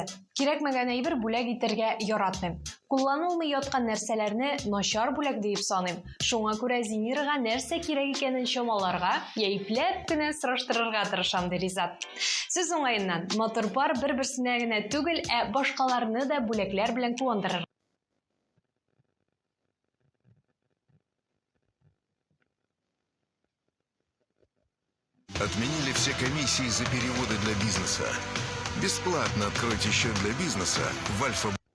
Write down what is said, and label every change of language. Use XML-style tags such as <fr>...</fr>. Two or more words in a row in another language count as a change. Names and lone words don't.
<tt>Кирәкмәгән әйбер бүләк итәргә яратмыйм. Кулланылмый яткан нәрсәләрне начар бүләк дип саныйм. Шуңа күрә Зинирга нәрсә кирәк икәнен чамаларга, яипләп кенә сораштырырга тырышам ди Ризат. Сез уңаеннан мотор пар бер-берсенә генә түгел, башкаларны да бүләкләр белән куандырыр.</tt> <ru>Отменили все комиссии за переводы для бизнеса. Бесплатно откройте счет для бизнеса в Альфа.</ru>